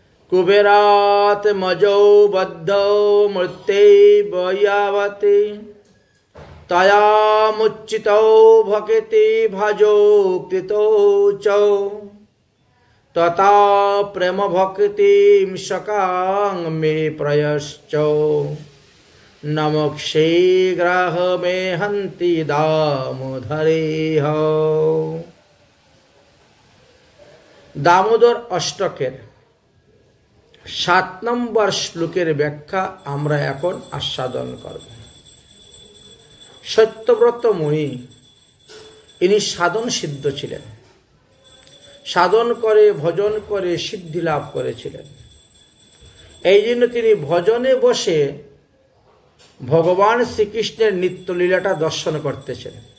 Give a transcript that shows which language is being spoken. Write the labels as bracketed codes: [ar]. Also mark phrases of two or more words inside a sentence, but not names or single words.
[sa] कुबेरात् मजौ बद्धौ मृत्यैव यावति तया मुच्चितौ भक्ति भजौ कृतौ च तथा प्रेम भक्तिं सकां मे प्रयश्च नमोक्षे ग्राह मे हन्ति दामोदरेह। [bn] दामोदर अष्टकेर 7 নম্বর শ্লোকের ব্যাখ্যা আমরা এখন আস্বাদন করব। সত্যব্রত মুনি ইনি সাধন সিদ্ধ ছিলেন, সাধন করে ভজন করে সিদ্ধি লাভ করেছিলেন। এই জন্য তিনি ভজনে বসে ভগবান শ্রীকৃষ্ণের নিত্যলীলাটা দর্শন করতেছেন।